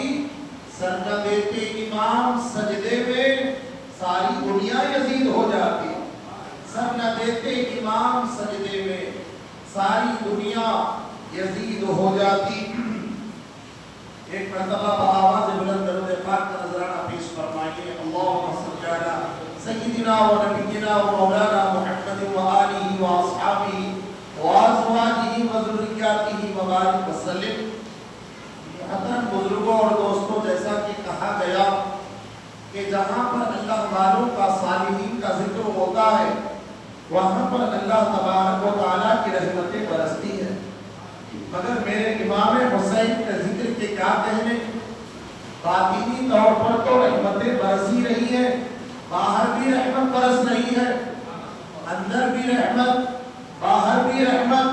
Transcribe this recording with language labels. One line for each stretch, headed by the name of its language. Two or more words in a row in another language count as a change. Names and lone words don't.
Urdu: سر نہ دیتے امام سجدے میں، ساری دنیا یزید ہو جاتی. سر نہ دیتے امام سجدے میں، ساری دنیا یزید ہو جاتی. ایک مرتبہ بآواز بلند درود پاک کا نذرانہ پیش فرمائیے.
Arabic: اللہم صلی علی سیدنا و نبینا و مولانا محمد و آلہ و اصحابہ و ازواجہ و ذریاتہ و بارک وسلم.
Urdu: محترم بزرگوں اور دوستوں، جیسا کہ کہا گیا کہ جہاں پر اللہ والوں کا، صالحین کا ذکر ہوتا ہے، وہاں پر اللہ تبارک و تعالیٰ کی رحمتیں برستی ہیں. مگر میرے امام حسین کے ذکر کے کیا کہنے، باطنی طور پر تو رحمتیں برسی رہی ہیں، باہر بھی رحمت برس رہی ہے، اندر بھی رحمت، باہر بھی رحمت.